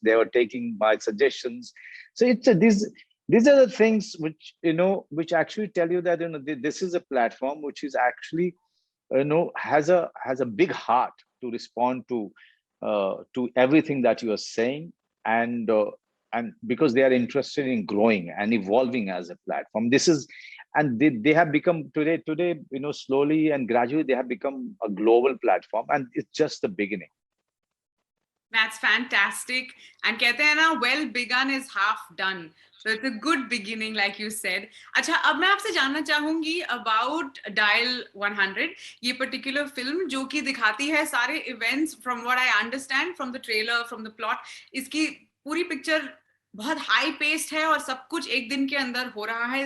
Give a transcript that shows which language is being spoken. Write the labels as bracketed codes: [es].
[en] They were taking my suggestions. So these are the things which which actually tell you that this is a platform which is actually has a big heart to respond to everything that you are saying, and because they are interested in growing and evolving as a platform. This is and they have become today slowly and gradually they have become a global platform, and it's just the beginning. That's fantastic. And [hi] कहते हैं ना, [en] well begun is half done. So it's a good beginning, like you said. [hi] अच्छा, अब मैं आपसे जानना चाहूंगी [en] about Dial 100. [hi] ये particular film जो कि दिखाती है सारे events, [en] from what I understand from the trailer, from the plot. [hi] इसकी पूरी picture बहुत high paced है और सब कुछ एक दिन के अंदर हो रहा है.